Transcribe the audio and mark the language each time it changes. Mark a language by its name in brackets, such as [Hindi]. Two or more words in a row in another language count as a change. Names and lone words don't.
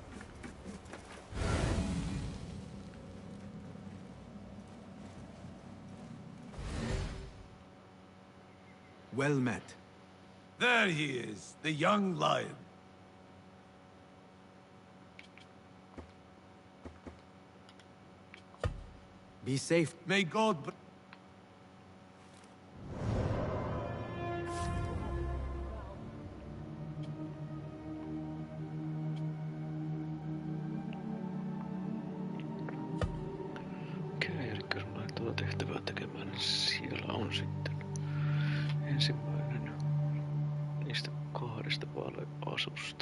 [English] Well met. There he is, the young lion. Be safe. May God... [Finnish] Okei, eli jos mä lähden tuota tehtävää tekemään, niin siellä on sitten ensimmäinen niistä kahdesta vaaleasusta.